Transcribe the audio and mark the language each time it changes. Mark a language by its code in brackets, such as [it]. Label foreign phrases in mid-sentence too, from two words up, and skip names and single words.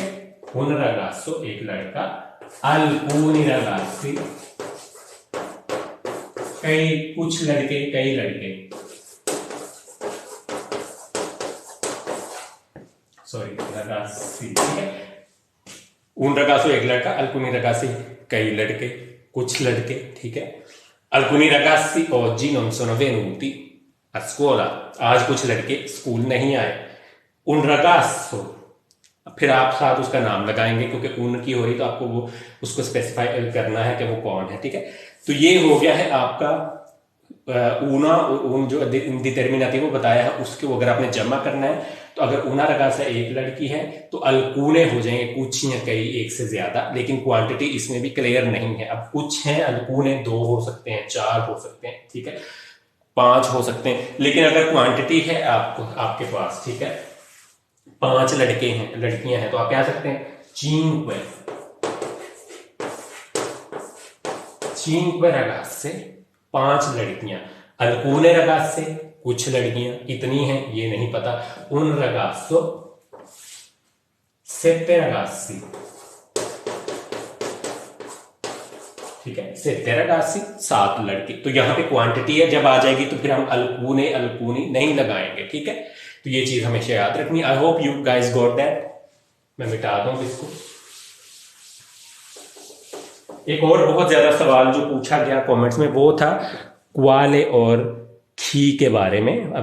[it] un ragazzo [hi] एक लड़का, [it] alcuni ragazzi [hi] कई, कुछ लड़के, कई लड़के, सॉरी रगासी, ठीक है। [it] un ragazzo [hi] एक लड़का, [it] alcuni ragazzi [hi] कई लड़के, कुछ लड़के, ठीक है। [it] alcuni ragazzi oggi non sono venuti a scuola, [hi] आज कुछ लड़के स्कूल नहीं आए। [it] un ragazzo, [hi] फिर आप साथ उसका नाम लगाएंगे क्योंकि उन की हो रही तो आपको वो उसको स्पेसिफाई करना है कि वो कौन है, ठीक है। तो ये हो गया है आपका ऊना, उन जो इंडिटर्मिनेटिव वो बताया है, उसके अगर आपने जमा करना है तो अगर [it] una ragazza [hi] एक लड़की है तो alcune हो जाएंगे, कुछ या कई, एक से ज्यादा, लेकिन क्वांटिटी इसमें भी क्लियर नहीं है। अब कुछ हैं alcune, 2 हो सकते हैं, 4 हो सकते हैं, ठीक है, 5 हो सकते हैं, लेकिन अगर क्वांटिटी है आपको आपके पास, ठीक है, 5 लड़के हैं, लड़कियां हैं, तो आप क्या सकते हैं, [it] cinque ragazze, [hi] 5 लड़कियां, [it] alcune ragazze, [hi] कुछ लड़कियां, कितनी हैं ये नहीं पता, [it] un ragazzo, 7 ragazzi, [hi] ठीक है, 7 ragazzi, 7 लड़के। तो यहां पे क्वांटिटी है, जब आ जाएगी तो फिर हम [it] alcune alcuni [hi] नहीं लगाएंगे, ठीक है, तो ये चीज हमेशा याद रखनी। [en] I hope you guys got that. [hi] मैं मिटा दूं इसको। एक और बहुत ज्यादा सवाल जो पूछा गया कमेंट्स में वो था क्वाले और खी के बारे में।